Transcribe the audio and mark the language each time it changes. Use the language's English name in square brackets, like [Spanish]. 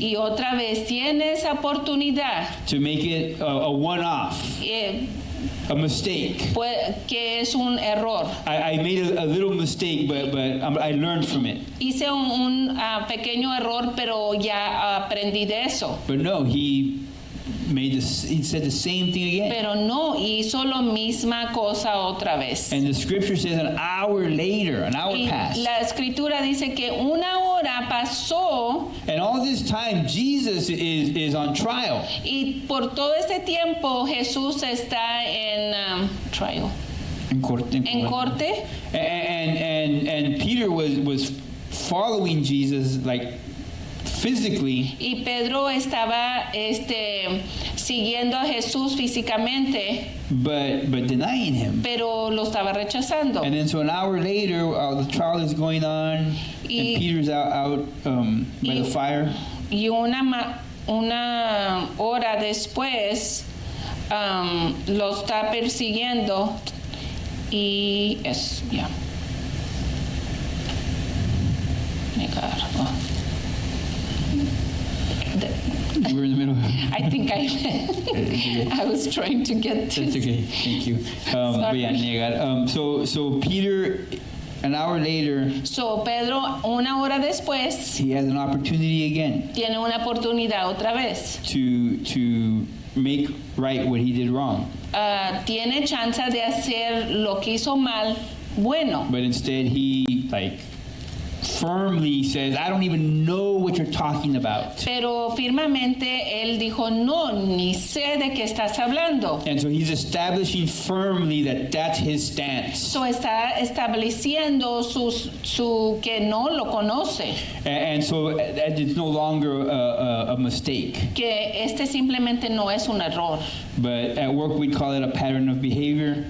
[Spanish] Y otra vez tiene esa oportunidad [English] to make it a one-off, a mistake. [Spanish] que es un error. [English] I made a little mistake, but I learned from it. [Spanish] Hice un pequeño error, pero ya aprendí de eso. [English] But no, he said the same thing again. [Spanish] Pero no hizo la misma cosa otra vez. [English] And the scripture says an hour [Spanish] Y [English] passed. [Spanish] la escritura dice que una hora pasó [English] And all this time, Jesus is on trial. [Spanish] y por todo este tiempo Jesús está en trial, en corte. [English] And Peter was following Jesus like physically, [Spanish] Y Pedro estaba siguiendo a Jesús físicamente, [English] but denying him. [Spanish] pero lo estaba rechazando. [English] And then so an hour later, the trial is going on, [Spanish] Y- [English] and Peter's out by the fire. [Spanish] Y una hora después lo está persiguiendo y es ya. Negar. Oh. [English] You were in the middle. I think I was trying to get That's this. okay. Thank you. But yeah, negar. So Peter, an hour later, [Spanish] So Pedro, una hora después, [English] he has an opportunity again [Spanish] tiene una oportunidad otra vez. [English] to make right what he did wrong. [Spanish] Tiene chance de hacer lo que hizo mal bueno. [English] But instead, he firmly says, "I don't even know what you're talking about." [Spanish] Pero firmemente él dijo, no, ni sé de qué estás hablando. [English] And so he's establishing firmly that that's his stance. [Spanish] So está estableciendo su que no lo conoce, [English] And so it's no longer a mistake. [Spanish] que simplemente no es un error. [English] But at work, we'd call it a pattern of behavior.